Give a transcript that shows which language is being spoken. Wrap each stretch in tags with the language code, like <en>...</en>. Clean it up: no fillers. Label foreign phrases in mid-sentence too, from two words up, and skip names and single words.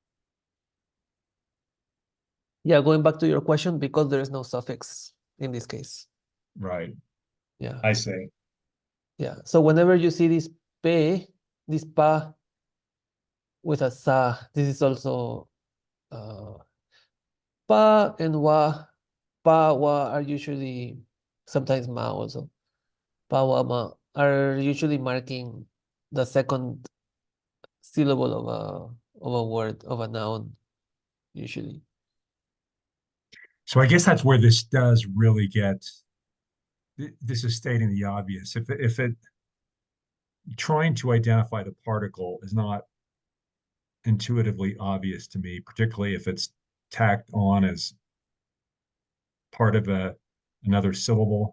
<en>Yeah, going back to your question, because there is no suffix in this case. Right. Yeah. I see. Yeah. So whenever you see this pe, this pa with a sa, this is also pa and wa. Pa, wa are usually sometimes ma also. Pa, wa, ma are usually marking the second syllable of a word, of a noun, usually. So I guess that's where this does really get, this is stating the obvious. If it trying to identify the particle is not intuitively obvious to me, particularly if it's tacked on as part of another syllable.</en>